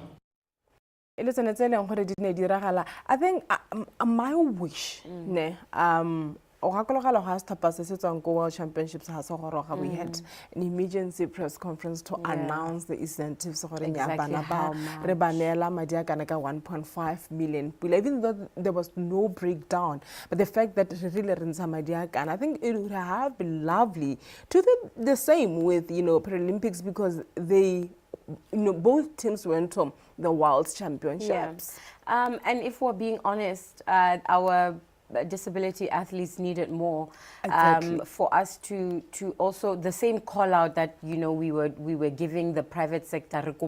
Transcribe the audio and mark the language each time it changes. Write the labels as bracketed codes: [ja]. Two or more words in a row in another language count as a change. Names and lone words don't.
[en] Listen, it's I think my wish, [tn] ne, o gakologela ga setlhopha se se tswang ko World Championships ha se goroga we [en] had an emergency press conference to announce the incentives [tn] gore nya bana ba re banela madi a kana ka [en] 1.5 million even though there was no breakdown, but the fact that [tn] re really re ntsha madi a kana, [en] I think it would have been lovely to the same with, you know, Paralympics, because they, you know, both teams went to the World Championships. Yeah. And if we're being honest, our disability athletes needed more for us to also the same call out that, you know, we were giving the private sector.